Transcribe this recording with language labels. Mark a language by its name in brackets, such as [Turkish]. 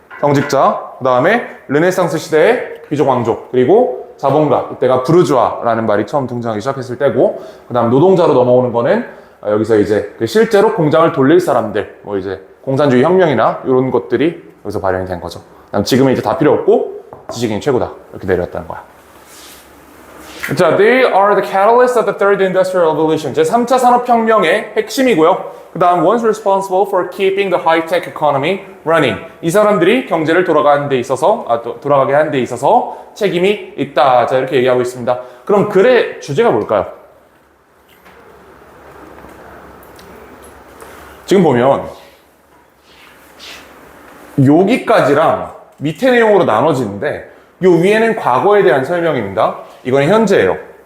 [Korean] 성직자, 그 다음에 르네상스 시대의 귀족 왕족, 그리고 자본가, 이때가 부르주아라는 말이 처음 등장하기 시작했을 때고, 그 다음 노동자로 넘어오는 거는 여기서 이제 실제로 공장을 돌릴 사람들, 뭐 이제 공산주의 혁명이나 이런 것들이 여기서 발현이 된 거죠. 그다음 지금은 이제 다 필요 없고 지식인이 최고다 이렇게 내려왔다는 거야. [English] 자, they are the catalyst of the third industrial revolution. [Korean] 제 3차 산업혁명의 핵심이고요. 그 다음 [English] one's responsible for keeping the high-tech economy running. [Korean] 이 사람들이 경제를 돌아가게 하는 데 있어서 책임이 있다. 자, 이렇게 얘기하고 있습니다. 그럼 글의 주제가 뭘까요? 지금 보면 여기까지랑 밑에 내용으로 나눠지는데 요 위에는 과거에 대한 설명입니다. 이거는 현재예요.